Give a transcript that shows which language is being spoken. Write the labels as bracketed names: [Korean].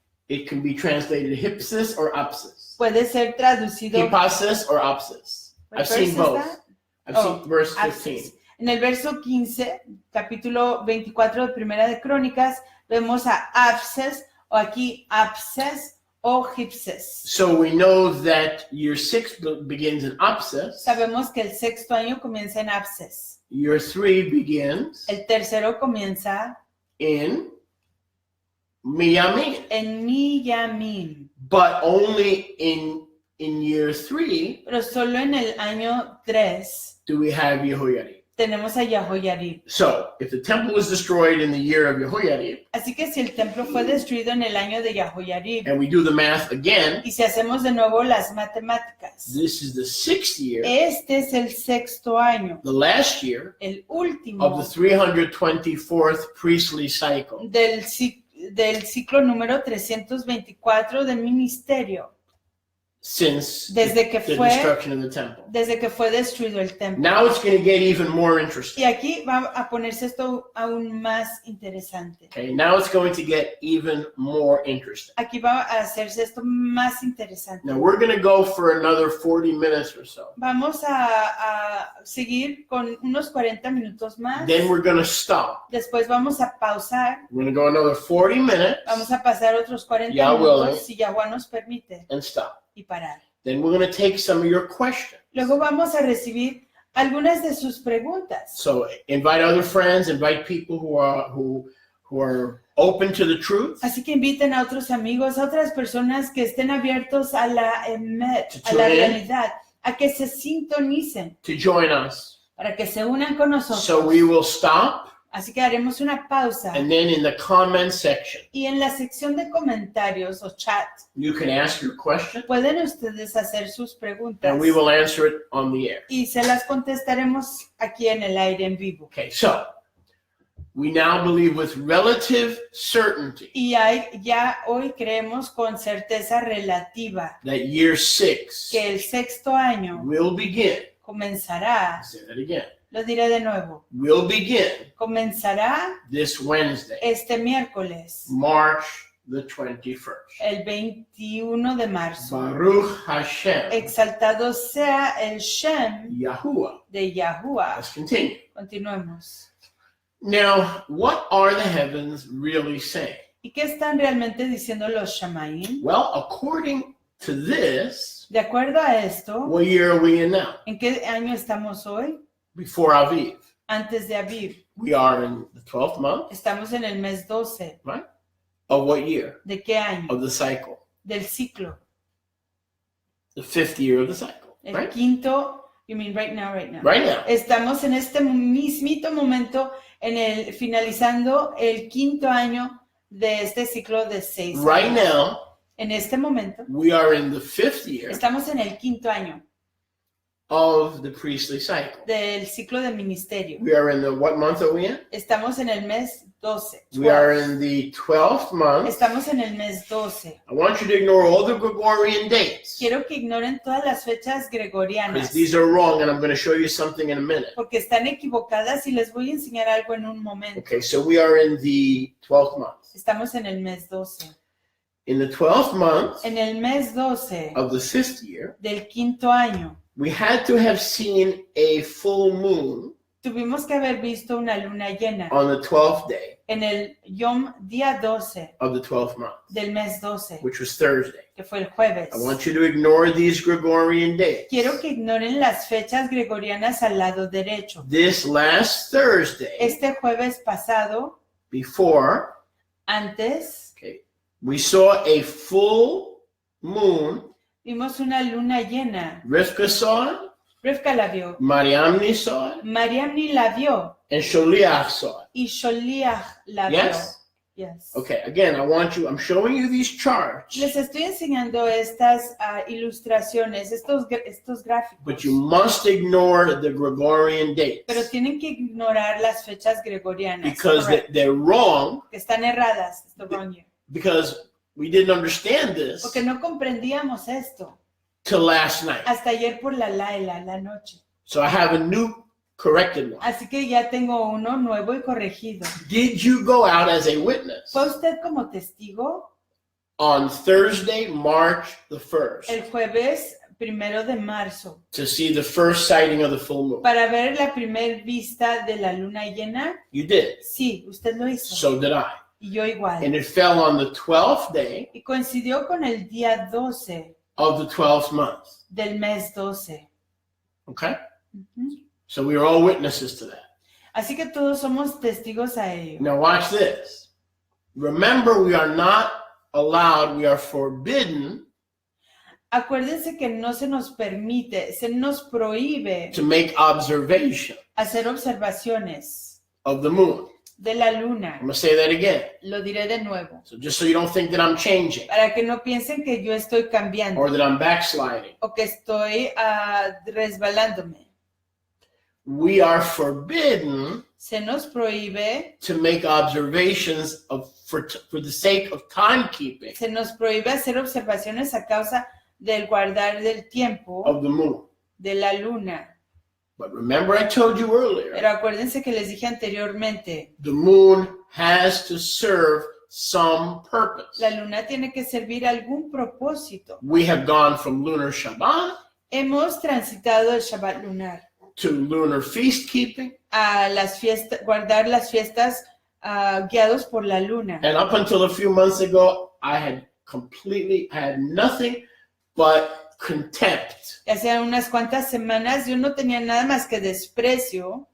[English] it can be translated Hipsis or Apsis. [Spanish] puede ser traducido. [English] Hippasis or Apsis. What I've seen verse is both. that? I've Oh, seen verse Apses. 15. [Spanish] En el verso 15, capítulo 24 de Primera de Crónicas, vemos a Apses, o aquí Apses o Hipses. [English] So we know that year 6 begins in Apsis. [Spanish] Sabemos que el sexto año comienza en Apses. [English] Year 3 begins [Spanish] El tercero comienza [English] in Miyamin. [Spanish] en Miyamim, [English] But only in year 3 [Spanish] pero solo en el año 3 [English] do we have Yehoiarib. [Spanish] tenemos a Yahoyarib. [English] So if the temple was destroyed in the year of Yehoiarib, [Spanish] Así que si el templo fue destruido en el año de Yahoyarib, [English] and we do the math again, [Spanish] y si hacemos de nuevo las matemáticas, [English] this is the 6th year, [Spanish] este es el sexto año, [English] the last year [Spanish] el [English] of [Spanish] último [English] the 324th priestly cycle. [Spanish] del ciclo número 324 de ministerio, [English] Since [Spanish] desde que [English] the [Spanish] fue [English] destruction of the temple. [Spanish] destruido el templo. [English] Now it's going to get even more interesting. [Spanish] Y aquí va a ponerse esto aún más interesante. [English] Okay, now it's going to get even more interesting. [Spanish] Aquí va a hacerse esto más interesante. [English] Now we're going to go for another 40 minutes or so. [Spanish] Vamos a seguir con unos 40 minutos más. [English] Then we're going to stop. [Spanish] Después vamos a pausar. [English] We're going to go another 40 minutes [Spanish] Vamos a pasar otros 40 Ya, minutos, [English] willing. [Spanish] si Yahweh nos permite, [English] and stop. [Spanish] y parar. [English] Then we're going to take some of your questions. [Spanish] Luego vamos a recibir algunas de sus preguntas. [English] So invite other friends, invite people who are open to the truth, [Spanish] Así que inviten a otros amigos, a otras personas que estén abiertos a la emet, a la [English] tune in. [Spanish] realidad, a que se sintonicen, [English] to join us. [Spanish] para que se unan con nosotros. [English] So we will stop, [Spanish] Así que haremos una pausa. [English] and then in the comment section, [Spanish] Y en la sección de comentarios o chat, [English] you can ask your question, [Spanish] pueden ustedes hacer sus preguntas. [English] and we will answer it on the air. [Spanish] Y se las contestaremos aquí en el aire en vivo. [English] Okay, so we now believe with relative certainty [Spanish] Y ya hoy creemos con certeza relativa [English] that year 6 [Spanish] que el sexto año [English] will begin. [Spanish] comenzará, [English] I'll say that again. [Spanish] lo diré de nuevo, [English] Will begin [Spanish] comenzará [English] this Wednesday, [Spanish] este miércoles, [English] March the 21st. [Spanish] el 21 de marzo. [Hebrew] Baruch Hashem, [Spanish] Exaltado sea el Shem Yahuwah. de Yahuwah. [English] Let's continue. [Spanish] Continuemos. [English] Now, what are the heavens really saying? [Spanish] ¿Y qué están realmente diciendo los Shamayim? [English] Well, according to this, [Spanish] De acuerdo a esto, [English] what year are we in now? [Spanish] ¿en qué año estamos hoy? [English] Before Aviv. [Spanish] Antes de Aviv. [English] We are in the 12th month, [Spanish] Estamos en el mes 12. [English] right? Of what year? [Spanish] ¿De qué año? [English] Of the cycle. [Spanish] Del ciclo. [English] The 5th year of the cycle, [Spanish] El [English] right? [Spanish] quinto, [English] you mean right now. Right now. [Spanish] Estamos en este mismito momento, finalizando el quinto año de este ciclo de 6 años. [English] Right now, [Spanish] En este momento, [English] we are in the 5th year [Spanish] estamos en el quinto año [English] of the priestly cycle. [Spanish] del ciclo de ministerio. [English] We are in the, what month are we in? [Spanish] Estamos en el mes 12. [English] We are 12. in the 12th month. [Spanish] Estamos en el mes 12. [English] I want you to ignore all the Gregorian dates, [Spanish] Quiero que ignoren todas las fechas [English] because [Spanish] gregorianas, [English] these are wrong, and I'm going to show you something in a minute. [Spanish] porque están equivocadas y les voy a enseñar algo en un momento. [English] Okay, so we are in the 12th month. [Spanish] Estamos en el mes 12. [English] In the 12th month [Spanish] En el mes 12 [English] of the 5th year, [Spanish] del quinto año, [English] we had to have seen a full moon [Spanish] tuvimos que haber visto una luna llena [English] on the 12th day [Spanish] en el día 12 [English] of the 12th month, [Spanish] del mes 12, [English] which was Thursday. [Spanish] que fue el jueves. [English] I want you to ignore these Gregorian dates. [Spanish] Quiero que ignoren las fechas gregorianas al lado derecho. [English] This last Thursday, [Spanish] Este jueves pasado, [English] before, [Spanish] antes, [English] we saw a full moon. [Spanish] vimos una luna llena. [English] Rivka saw it, [Spanish] Rivka la vio, [English] Mariamni saw it, [Spanish] Mariamni la vio [English] and Sholiach saw it. [Spanish] y Sholiach la vio. [English] Yes? Yes. Okay, again, I'm showing you these charts, [Spanish] Les estoy enseñando estas ilustraciones, estos gráficos. [English] but you must ignore the Gregorian dates, [Spanish] Pero tienen que ignorar las fechas gregorianas. [English] because Correct. they're wrong, [Spanish] Que están erradas. [English] It's the wrong year. because we didn't understand this [Spanish] Porque no comprendíamos esto [English] till last night. [Spanish] hasta ayer por la noche. [English] So I have a new corrected one. [Spanish] Así que ya tengo uno nuevo y corregido. [English] Did you go out as a witness [Spanish] ¿Fue usted como testigo [English] on Thursday, March the 1st, [Spanish] el jueves 1 de marzo [English] to see the first sighting of the full moon? [Spanish] para ver la primer vista de la luna llena? [English] You did. [Spanish] Sí, usted lo hizo. [English] So did I. [Spanish] Y yo igual. [English] And it fell on the 12th day [Spanish] Y coincidió con el día 12 [English] of the 12th month. [Spanish] del mes 12. [English] Okay? Ujú. So we are all witnesses to that. [Spanish] Así que todos somos testigos a ello. [English] Now watch this. Remember, we are not allowed, we are forbidden [Spanish] Acuérdense que no se nos permite, se nos prohíbe [English] to make observation [Spanish] hacer observaciones [English] of the moon. [Spanish] de la luna. [English] I'm going to say that again. [Spanish] Lo diré de nuevo, [English] So just so you don't think that I'm changing [Spanish] para que no piensen que yo estoy cambiando [English] or that I'm backsliding. [Spanish] o que estoy resbalándome. [English] We are forbidden [Spanish] Se nos prohíbe, [English] to make observations for the sake of timekeeping [Spanish] se nos prohíbe hacer observaciones a causa del guardar del tiempo [English] of the moon. [Spanish] de la luna. [English] But remember, I told you earlier, [Spanish] Pero acuérdense que les dije anteriormente, [English] the moon has to serve some purpose. [Spanish] la luna tiene que servir algún propósito. [English] We have gone from lunar Shabbat [Spanish] Hemos transitado el Shabbat lunar [English] to lunar feast keeping, [Spanish] a las fiestas, guardar las fiestas guiados por la luna. [English] and up until a few months ago, I had nothing but contempt [Spanish] Hace unas cuantas semanas yo no tenía nada más que desprecio